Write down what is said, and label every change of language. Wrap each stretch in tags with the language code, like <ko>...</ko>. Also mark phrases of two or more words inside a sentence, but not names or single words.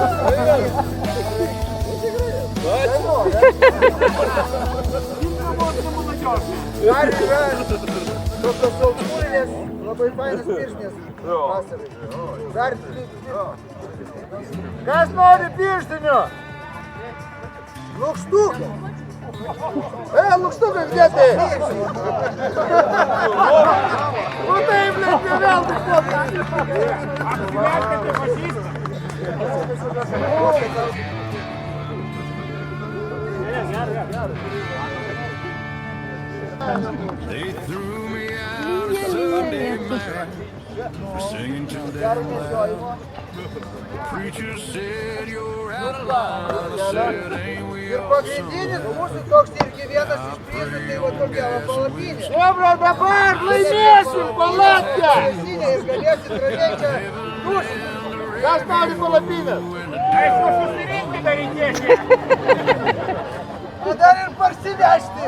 <lt>Dar yra tokios aukštūrinės, labai fainas pirštinės vasarai. Dar kas nori pirštinio? Lukštuką. Lukštukas,</lt> <ru>где ты?</ru> <lt>Nu tai, blėt, ne vėl tik</lt> <en>They threw me out a Sunday night for singing to that loud. Preacher said you're out of line. I said, ain't we</en> <lt>Ir</lt> <en>all</en> <lt>pagrindinis mūsų toks irgi vienas iš prizų, tai va tokia va palapinė. Chebra, dabar laimėsim palapkę! Ir galėsit ramiai čia dušti. Kas nori palapinės? Aišku, susirinkti dar reikės. O dar ir parsivežti.</lt>